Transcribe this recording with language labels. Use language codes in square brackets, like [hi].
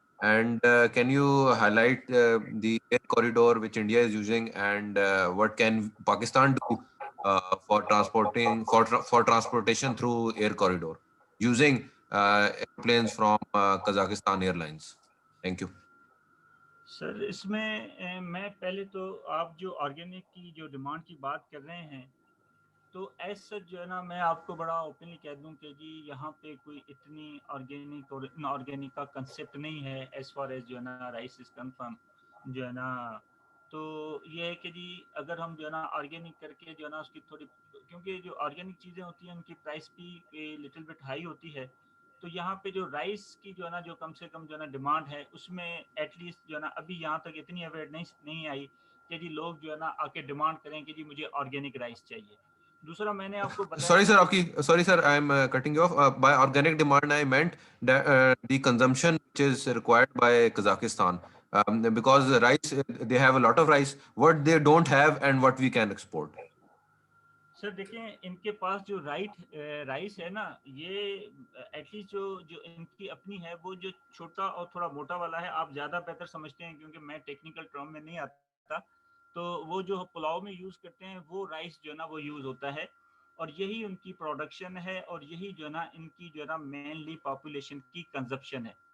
[en] And can you highlight the air corridor which India is using, and what can Pakistan do for transportation through air corridor using airplanes from Kazakhstan Airlines? Thank you. [ur] سر اس میں میں پہلے تو آپ جو organic کی جو demand کی بات کر رہے ہیں تو ایز سچ جو ہے نا میں آپ کو بڑا اوپنلی کہہ دوں کہ جی یہاں پہ کوئی اتنی آرگینک اور ان آرگینک کا کنسیپٹ نہیں ہے ایز فار ایز جو ہے نا رائس از کنفرم جو ہے نا. تو یہ ہے کہ جی اگر ہم جو ہے نا آرگینک کر کے جو ہے نا اس کی تھوڑی, کیونکہ جو آرگینک چیزیں ہوتی ہیں ان کی پرائس بھی لٹل بٹ ہائی ہوتی ہے, تو یہاں پہ جو رائس کی جو ہے نا جو کم سے کم جو ہے نا ڈیمانڈ ہے اس میں ایٹ لیسٹ جو ہے نا ابھی یہاں تک اتنی اویئرنیس نہیں آئی کہ جی لوگ جو ہے نا آ کے ڈیمانڈ کریں کہ جی مجھے آرگینک رائس چاہیے. دوسرا میں نے آپ کو بتایا, [en] sorry sir, I am cutting you off. By organic demand I meant that the consumption which is required by Kazakhstan, because rice, they have a lot of rice, what they don't have and what we can export. [ur] سر دیکھیں ان کے پاس جو rice ہے نا یہ at least جو ان کی اپنی ہے وہ جو چھوٹا اور تھوڑا موٹا والا ہے, آپ زیادہ بہتر سمجھتے ہیں کیونکہ میں ٹیکنیکل ٹرم میں نہیں آتا, تو وہ جو پلاؤ میں یوز کرتے ہیں وہ رائس جو ہے نا وہ یوز ہوتا ہے اور یہی ان کی پروڈکشن ہے اور یہی جو ہے نا ان کی جو ہے نا مینلی پاپولیشن کی کنزپشن ہے.